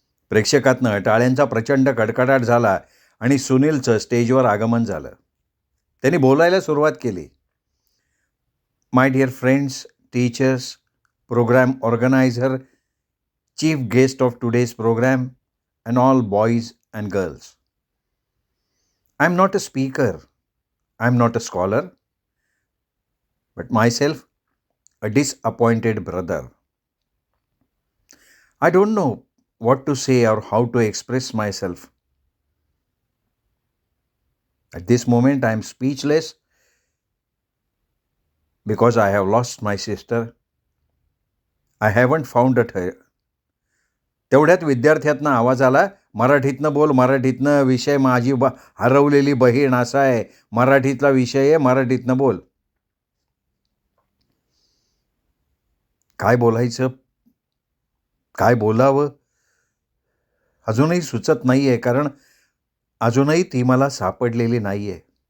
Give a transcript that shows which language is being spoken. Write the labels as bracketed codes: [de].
[mr] प्रेक्षकातनं टाळ्यांचा प्रचंड कडकडाट झाला आणि सुनीलचं स्टेजवर आगमन झालं. त्यांनी बोलायला सुरुवात केली. [en] My dear friends, teachers, program organizer, chief guest of today's program and all boys and girls. I'm not a speaker, I'm not a scholar, but myself a disappointed brother. I don't know what to say or how to express myself. At this moment I am speechless because I have lost my sister. I haven't found her. [mr] तेवढ्यात विद्यार्थ्यातनं आवाज आला, मराठीतनं बोल, मराठीतनं विषय माझी हरवलेली बहीण असा आहे, मराठीतला विषय आहे, मराठीतनं बोल. काय बोलायचं, काय बोलावं अजूनही सुचत नाही आहे, कारण अजूनही ती मला सापडलेली नाही आहे.